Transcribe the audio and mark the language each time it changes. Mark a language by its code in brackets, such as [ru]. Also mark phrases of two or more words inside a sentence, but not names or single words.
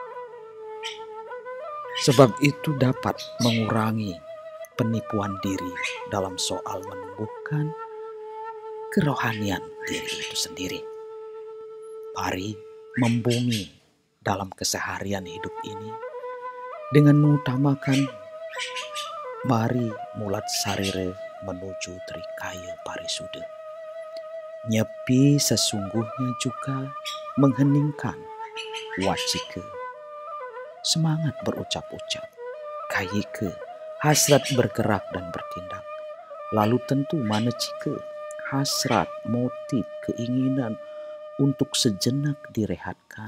[id] Sebab itu dapat mengurangi penipuan diri dalam soal menumbuhkan kerohanian diri itu sendiri. Mari membumi dalam keseharian hidup ini dengan mengutamakan mari [ban] mulat sarire [id] menuju Trikaya Parisuda. Nyepi sesungguhnya juga mengheningkan wacike, semangat berucap-ucap, kayike, hasrat bergerak dan bertindak. Lalu tentu manecike, hasrat, motif, keinginan untuk sejenak direhatkan.